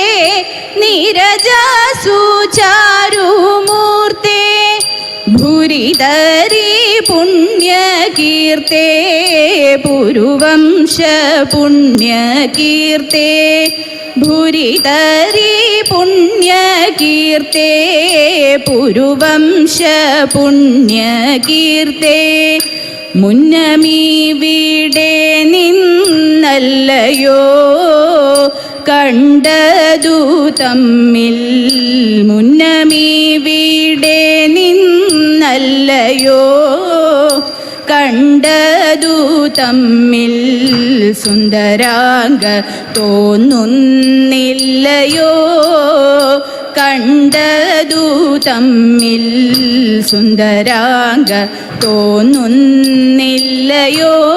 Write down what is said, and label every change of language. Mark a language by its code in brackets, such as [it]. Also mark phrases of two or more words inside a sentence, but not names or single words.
[sa] नीरजासु चारुमूर्ते भूरिधरी पुण्यकीर्ते पुरुवंश पुण्यकीर्ते भूरिधरी पुण्यकीर्ते पुरुवंश पुण्यकीर्ते [ml] മുന്നമീവിടെ നിന്നല്ലയോ കണ്ടതു തമ്മിൽ മുന്നമീവിടെ നിന്നല്ലയോ കണ്ടതു തമ്മിൽ സുന്ദരാംഗ തോന്നുന്നില്ലയോ കണ്ടതു തമ്മിൽ സുന്ദരാംഗ തോന്നുന്നില്ലയോ